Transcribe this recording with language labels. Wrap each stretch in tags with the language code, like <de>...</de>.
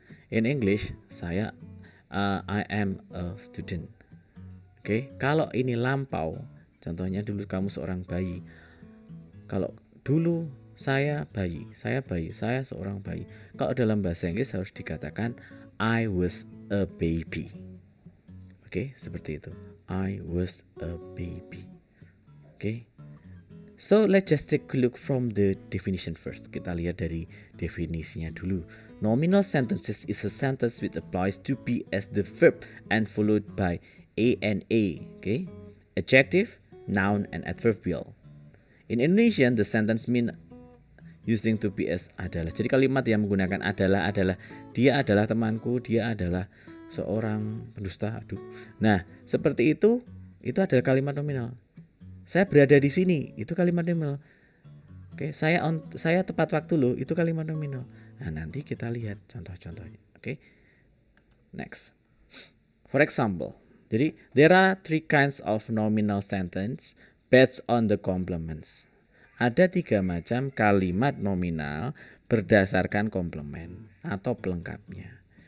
<en>In English, I am a student.</en> <id>Oke, kalau ini lampau, contohnya dulu kamu seorang bayi. Kalau dulu saya seorang bayi. Kalau dalam bahasa Inggris harus dikatakan</id> <en>I was a baby.</en> <id>Oke, seperti itu.</id> <en>I was a baby.</en> <id>Oke.</id> <en>So let's just take a look from the definition first.</en> <id>Kita lihat dari definisinya dulu.</id> <en>Nominal sentences is a sentence which applies to be as the verb and followed by a and a. Okay, adjective, noun, and adverbial. In Indonesian, the sentence mean using to be as adalah.</en> <id>Jadi kalimat yang menggunakan adalah dia adalah temanku, dia adalah seorang pendusta. Nah, seperti itu adalah kalimat nominal. Saya berada di sini, itu kalimat nominal. Oke, saya tepat waktu loh, itu kalimat nominal. Nah, nanti kita lihat contoh-contohnya. Oke. Next.</id> <en>For example, jadi there are three kinds of nominal sentence based on the complements.</en> <id>Ada 3 macam kalimat nominal berdasarkan komplement atau pelengkapnya.</id>